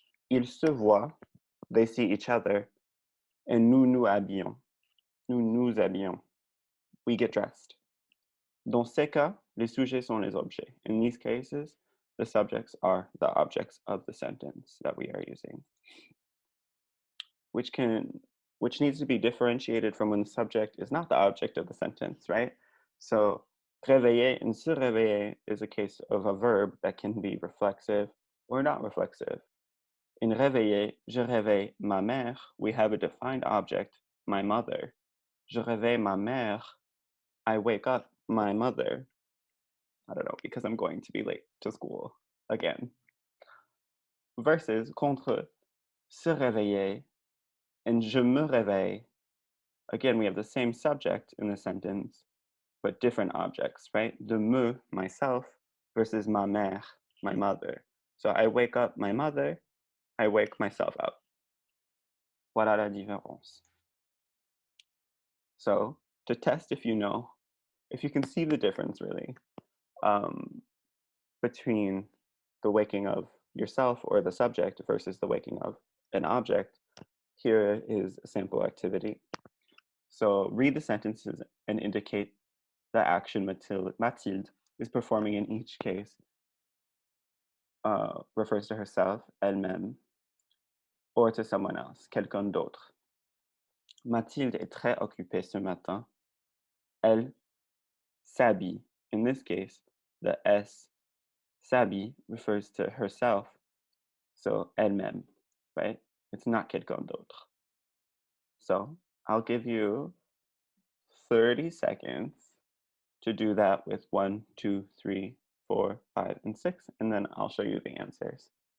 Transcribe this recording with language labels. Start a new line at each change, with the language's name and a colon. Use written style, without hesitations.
French: Ils se voient,
English: they see each other,
French: and nous nous habillons. Nous nous habillons.
English: We get dressed.
French: Dans ces cas, les sujets sont les objets.
English: In these cases, the subjects are the objects of the sentence that we are using, which needs to be differentiated from when the subject is not the object of the sentence, right? So, réveiller and se réveiller is a case of a verb that can be reflexive or not reflexive. In réveiller,
French: je réveille ma mère,
English: we have a defined object, my mother.
French: Je réveille ma mère,
English: I wake up my mother. I don't know, because I'm going to be late to school again.
French: Versus contre se réveiller and je me réveille.
English: Again, we have the same subject in the sentence, but different objects, right? De me, myself, versus
French: ma mère,
English: my mother. So I wake up my mother, I wake myself up.
French: Voilà la différence.
English: So to test if you can see the difference really between the waking of yourself or the subject versus the waking of an object, here is a sample activity. So read the sentences and indicate the action Mathilde is performing in each case. Refers to herself,
French: elle-même,
English: or to someone else,
French: quelqu'un d'autre. Mathilde est très occupée ce matin. Elle s'habille.
English: In this case, the S,
French: s'habille,
English: refers to herself, so
French: elle-même,
English: right? It's not
French: quelqu'un d'autre.
English: So I'll give you 30 seconds to do that with 1, 2, 3, 4, 5, and 6, and then I'll show you the answers.